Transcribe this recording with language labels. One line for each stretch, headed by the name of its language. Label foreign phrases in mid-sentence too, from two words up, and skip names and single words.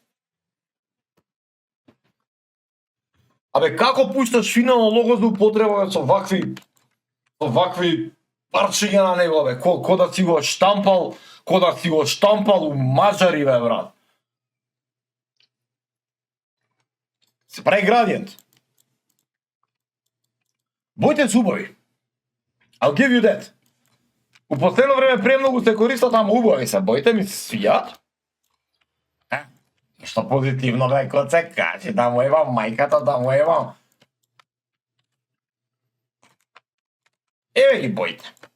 Macedonian: Абе, како пушташ финално лого за употреба со вакви парчиња на него, бе? Ко да си го штампал, у мажари, бе, брат. Се прави градиент. Боите се убави.
English: I'll give you that.
Macedonian: У последно време премногу се користат, ама убави се. Боите ми се свијат. Што позитивно некој се каже, да му ебам мајката, да му ебам. Еве ги боите.